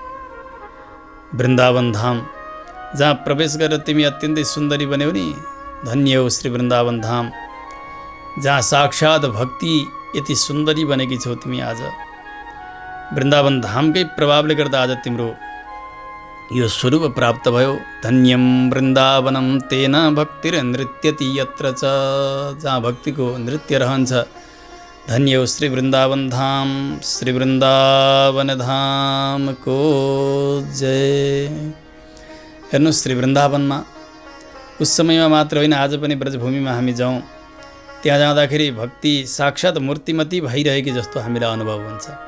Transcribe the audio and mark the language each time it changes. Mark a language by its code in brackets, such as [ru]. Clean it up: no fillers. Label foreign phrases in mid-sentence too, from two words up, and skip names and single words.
[ne] वृन्दावन धाम जहाँ प्रवेश गरेर तिमी अत्यन्तै सुन्दरी बन्यौ नि, धन्य हो श्री वृन्दावन धाम, जहाँ साक्षात् भक्ति यति सुन्दरी बनेकी छौ तिमी। आज वृन्दावन धामकै प्रभावले गर्दा आज तिम्रो यो स्वरूप प्राप्त भयो। [sa] धन्यम वृन्दावनम तेन भक्तिर नृत्यति यत्र च, [ne] जहाँ भक्तिको नृत्य रहन्छ। धन्य हो श्री वृन्दावन धाम, श्री वृन्दावन धामको जय। हेर्नुहोस्, श्री वृन्दावनमा उस समयमा मात्र होइन, आज पनि ब्रजभूमिमा हामी जाउँ, त्यहाँ जाँदाखेरि भक्ति साक्षात् मूर्तिमती भइरहेकी जस्तो हामीलाई अनुभव हुन्छ।